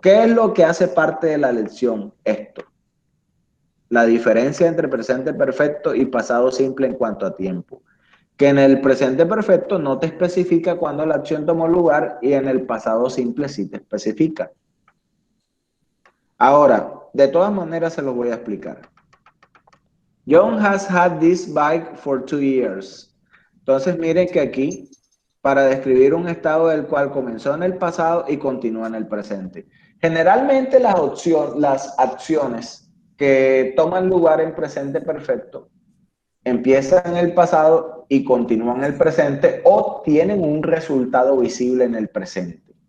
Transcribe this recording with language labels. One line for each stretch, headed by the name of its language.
Spanish: ¿Qué es lo que hace parte de la lección? Esto. La diferencia entre presente perfecto y pasado simple en cuanto a tiempo. Que en el presente perfecto no te especifica cuándo la acción tomó lugar y en el pasado simple sí te especifica. Ahora, de todas maneras se los voy a explicar.
English: John has had this bike for 2 years.
Spanish: Entonces miren que aquí, para describir un estado del cual comenzó en el pasado y continúa en el presente. Generalmente las acciones que toman lugar en presente perfecto empiezan en el pasado y continúan en el presente o tienen un resultado visible en el presente.